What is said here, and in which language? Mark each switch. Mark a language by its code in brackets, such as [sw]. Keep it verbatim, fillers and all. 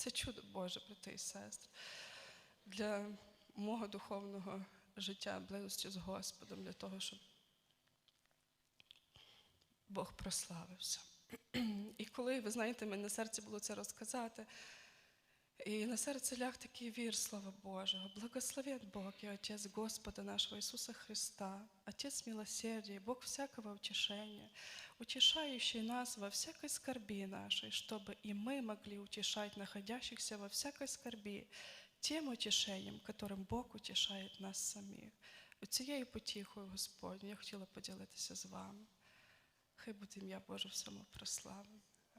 [uk] Це чудо Боже, брати і сестри, для мого духовного життя, близості з Господом, для того, щоб Бог прославився. І коли, ви знаєте, мені на серці було це розказати, і на серце ляг такий вір, слава Божого. [ru] Благословен Бог и Отец Господа нашего Иисуса Христа, Отец милосердия, Бог всякого утешения, утешающий нас во всякой скорби нашей, чтобы и мы могли утешать находящихся во всякой скорби тем утешением, которым Бог утешает нас самих. [uk] Оцією потіхою, Господню, я хотіла поділитися з вами. Хай буде ім'я Боже в самому прославі.